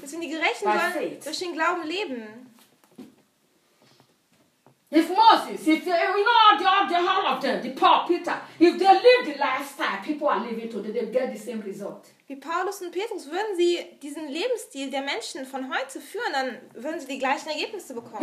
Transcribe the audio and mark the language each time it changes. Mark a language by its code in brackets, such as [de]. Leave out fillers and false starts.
[de] Deswegen die Gerechten sollen durch den Glauben leben. [en] If Moses, if they, you know, all of them, the Paul, Peter, if they live the lifestyle people are living today, they get the same result. [de] Wie Paulus und Petrus, würden sie diesen Lebensstil der Menschen von heute führen, dann würden sie die gleichen Ergebnisse bekommen.